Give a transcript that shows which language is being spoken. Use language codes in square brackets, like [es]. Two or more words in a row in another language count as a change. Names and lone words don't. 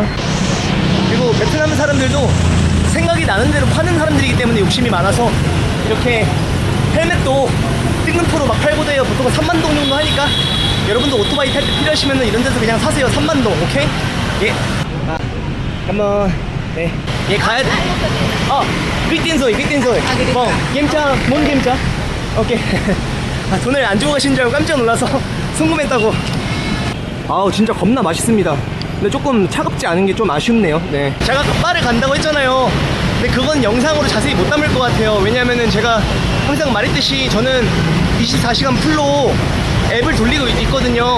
[ko] 그리고 베트남 사람들도 생각이 나는 대로 파는 사람들이기 때문에 욕심이 많아서 이렇게 헬멧도 뜬금포로 막 팔고 돼요. 보통 3만 동 정도 하니까 여러분도 오토바이 탈 때 필요하시면 이런 데서 그냥 사세요. 3만 동, 오케이? 예. 아, 한번 네. 예, 가야 돼. 빅딘소이. [vi] kiểm tra, 뭔 kiểm tra? [ko] 오케이. 아, 돈을 안 주고 가신 줄 알고 깜짝 놀라서 궁금했다고. 아우, 진짜 겁나 맛있습니다. 근데 조금 차갑지 않은 게 좀 아쉽네요. 네. 제가 아까 바를 간다고 했잖아요. 근데 그건 영상으로 자세히 못 담을 것 같아요. 왜냐면은 제가 항상 말했듯이 저는 24시간 풀로 앱을 돌리고 있거든요.